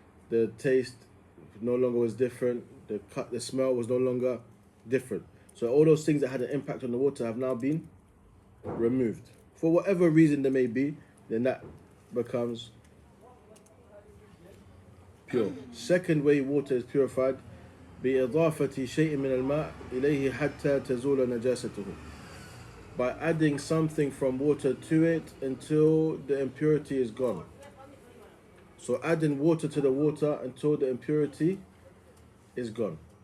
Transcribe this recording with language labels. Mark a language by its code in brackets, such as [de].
[en] The taste no longer was different, the smell was no longer different. So all those things that had an impact on the water have now been removed. For whatever reason there may be, then that becomes pure. Second way water is purified, [ar] بإضافة شيء من الماء إليه حتى تزول نجاسته. [en] By adding something from water to it until the impurity is gone. So adding water to the water until the impurity is gone.